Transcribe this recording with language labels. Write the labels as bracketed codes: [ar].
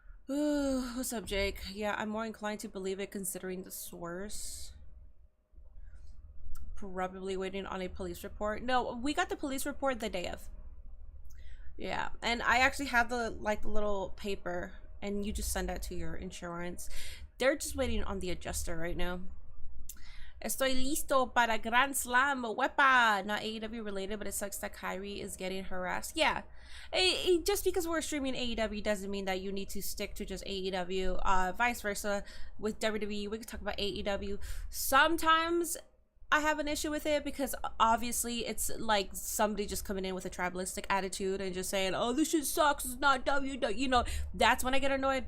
[en] Ooh, what's up, Jake? Yeah, I'm more inclined to believe it considering the source. Probably waiting on a police report. No, we got the police report the day of. Yeah, and I actually have the like little paper, and you just send that to your insurance. They're just waiting on the adjuster right now. [es] Estoy listo para Grand Slam. Wepa! [en] Not AEW related, but it sucks that Kyrie is getting harassed. Yeah. Just because we're streaming AEW doesn't mean that you need to stick to just AEW. Vice versa with WWE. We can talk about AEW. Sometimes I have an issue with it because obviously it's like somebody just coming in with a tribalistic attitude and just saying, oh, this shit sucks, it's not WWE, you know, that's when I get annoyed.